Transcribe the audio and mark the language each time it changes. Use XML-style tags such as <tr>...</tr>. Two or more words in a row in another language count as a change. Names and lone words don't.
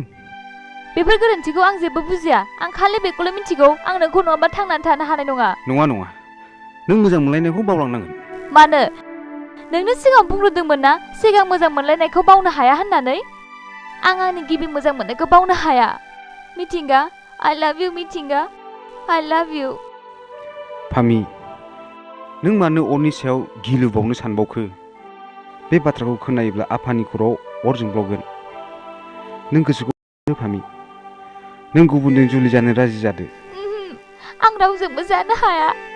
<brx>बेफोर गोरोन्थिखौ आं जेबो बुजिया आं खालि बेखौल' मिथिगौ आं नोंखौ नङाबा थांनानै थानो हानाय नङा नों मोजां मोनलायनायखौ बावलांनांगोन मानो नोंनो सिगां बुंग्रोदोंमोन ना सिगां मोजां मोनलायनायखौ बावनो हाया होननानै आं आंनि गिबि मोजां मोननायखौ बावनो हाया मिथिंगा</brx> <en>I love you</en> <brx>मिथिंगा</brx> <en>I love you</en> <brx>फामि नों मानो अरनि सायाव गिलु बावनो सानबावखो बे बाथ्राखौ खोनायोब्ला आफानि खर'आव अर जोंब्लावगोन नों गोसोखौ फामि नों गुबुनजों जुलि जानो राजि जादो आं रावजोंबो जानो हाया</brx>